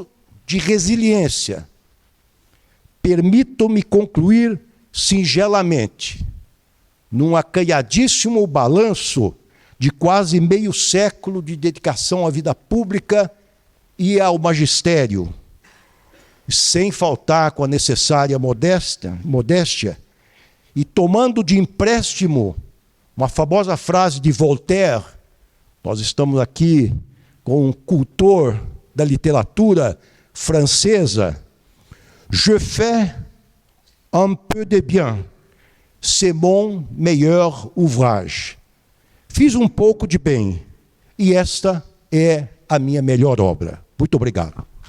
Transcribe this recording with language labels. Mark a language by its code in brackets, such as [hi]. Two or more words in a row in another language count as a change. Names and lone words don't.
[pt] de resiliência, permitam-me concluir singelamente, num acanhadíssimo balanço de quase meio século de dedicação à vida pública e ao magistério, sem faltar com a necessária modéstia, e tomando de empréstimo uma famosa frase de Voltaire. Nós estamos aqui com um cultor da literatura francesa. [fr] Je fais un peu de bien, c'est mon meilleur ouvrage. [pt] Fiz um pouco de bem, e esta é a minha melhor obra. Muito obrigado.